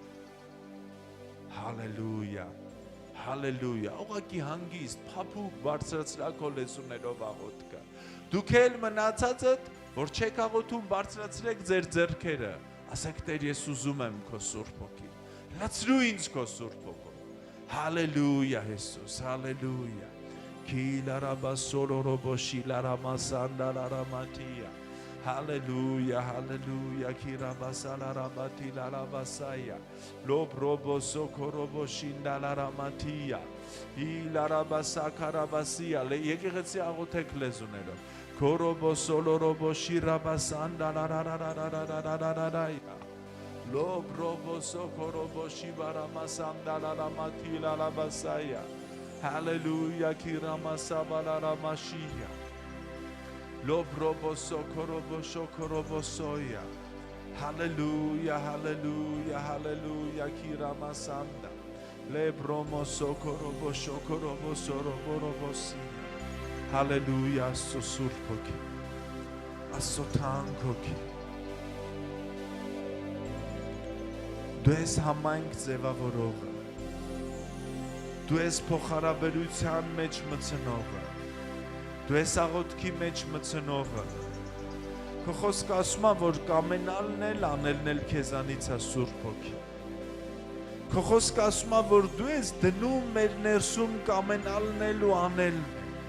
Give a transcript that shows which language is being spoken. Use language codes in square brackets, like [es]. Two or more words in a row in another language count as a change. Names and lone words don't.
[hy] Հալելույա, հալելույա, ուղղակի հանգիստ, փափուկ բարձրացրակ քո լեզուներով աղոթ կա։ Դուք էլ մնացածդ, որ չեք աղոթում, բարձրացրեք ձեր ձեռքերը, ասեք Տեր ես ուզում եմ քո Սուրբ Հոգին, լցրու ինձ քո Սուրբ Հոգով։ Հալելույա Հիսուս, հալելույա։ Kilarabasoroboshi laramasandalaramatiya. Hallelujah, hallelujah. Kirabasalarabati larabasaya. Lobrobosokoroboshindalaramatiya. Ilarabasakarabasia. Եկեղեցի աղոթեք լեզուներով. Korobosoloroboshi rabasandalararararararararaya. Lobrobosokoroboshi baramasandalamati larabasaya. Hallelujah, Kiramasavalaramasia. Lobrobosokorobosoya. Hallelujah, hallelujah, hallelujah, Kiramasanda. Lebromo sokorobo shokorobo soroborobosi. Hallelujah, sosurpoki. Asotankoki. Դու ես համայնք ձևավորողը, դու ես փոխհարաբերության մեջ մտցնողը, դու ես աղոթքի մեջ մտցնողը, քո խոսքը ասում է, որ կամենալն էլ անելն էլ քեզանից է Սուրբ Հոգի, քո խոսքը ասում է, որ դու ես դնում մեր ներսում կամենալն էլ ու անելն է,